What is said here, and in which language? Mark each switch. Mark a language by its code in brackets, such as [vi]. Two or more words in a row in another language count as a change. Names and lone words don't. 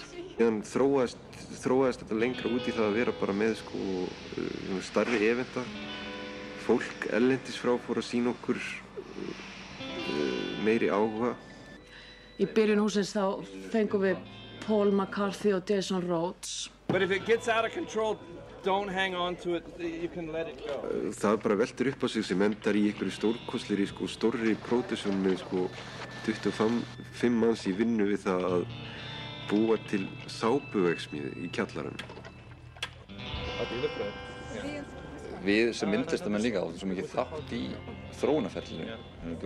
[is] Síðan þróaðist þetta lengra út í það að vera bara með stærri eventa. Fólk erlendis frá fór að sýna okkur meiri áhuga. Í byrjun húsins þá fengum við Paul McCarthy og Jason Rhodes. [en] But if it gets out of control, don't hang on to it, you can let it go. [is] Það bara veltur upp á sig sem endar í einhverju stórkostlegri, stórri pródúksjón með 25 manns í vinnu við það að búa til sápuverksmiði í kjallaranum. Við sem myndlistamenn líka áttum svo mikið þátt í þróunarferlinu.